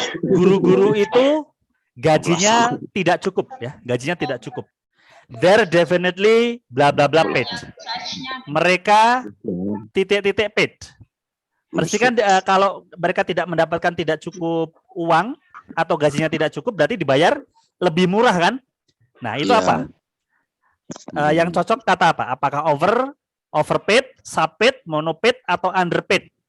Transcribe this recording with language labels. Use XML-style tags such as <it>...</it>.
<id>Guru-guru itu gajinya tidak cukup ya, gajinya tidak cukup.</id> <en>They're definitely bla bla bla paid.</en> <id>Mereka titik-titik paid. Mesti kan kalau mereka tidak mendapatkan tidak cukup uang atau gajinya tidak cukup, berarti dibayar lebih murah kan? Nah, itu apa? Yang cocok kata apa? Apakah overpaid, subpaid, monopaid, atau underpaid?</id>